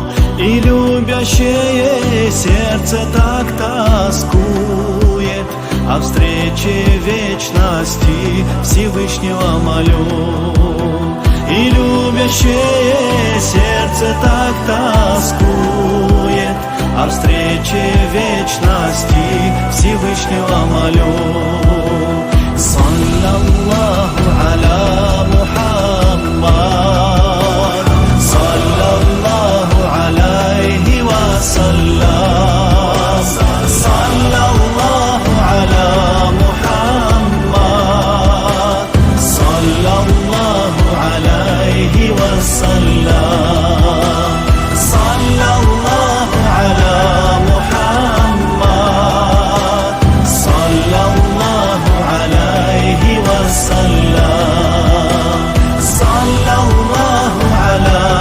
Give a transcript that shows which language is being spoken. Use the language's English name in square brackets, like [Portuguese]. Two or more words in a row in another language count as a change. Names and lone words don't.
[Russian] И любящее сердце так тоскует, о встрече вечности Всевышнего молю. И любящее сердце так тоскует, о встрече вечности Всевышнего молю. [Arabic] صلى الله على محمد، صلى الله عليه وسلم، صلى الله على محمد، صلى الله عليه وسلم، صلى الله على محمد، صلى الله عليه وسلم، صلى الله على